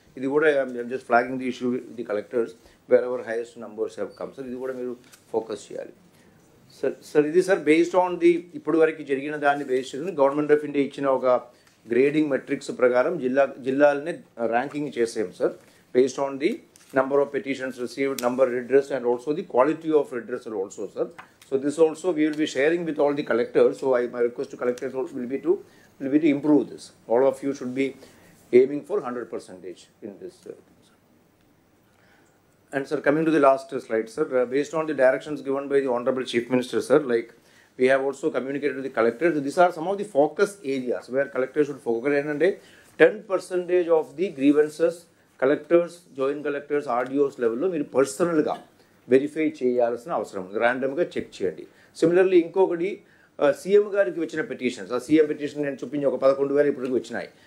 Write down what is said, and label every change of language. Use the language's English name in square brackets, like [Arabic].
[Telugu] ఇది కూడా just flagging the issue the collectors wear ever highest numbers have come sir. ఇది కూడా మీరు ఫోకస్ చేయాలి సార్. ఇది సార్ బేస్డ్ ఆన్ ది ఇప్పుడు వరకు జరిగిన దాన్ని బేస్ చేసుకుని గవర్నమెంట్ ఆఫ్ ఇండియా ఇచ్చిన ఒక గ్రేడింగ్ మెట్రిక్స్ ప్రకారం జిల్లాలనే ర్యాంకింగ్ చేసాం sir, based on the [English] number of petitions received, number redressed, and also the quality of redressal also, sir. So this also we will be sharing with all the collectors. So my request to collectors will be to improve this. All of you should be aiming for 100% in this. And sir, coming to the last slide, sir, based on the directions given by the Honorable Chief Minister, sir, like we have also communicated to the collectors. These are some of the focus areas where collectors should focus. And 10% of the grievances [Telugu] collectors, joint collectors, RDOs లెవెల్లో మీరు పర్సనల్గా verify చేయాల్సిన అవసరం ఉంది, ర్యాండమ్గా check చేయండి. Similarly ఇంకొకటి CM గారికి వచ్చిన పిటిషన్స్, ఆ సీఎం పిటిషన్ నేను చూపించి ఒక 11,000 ఇప్పటికి వచ్చినాయి.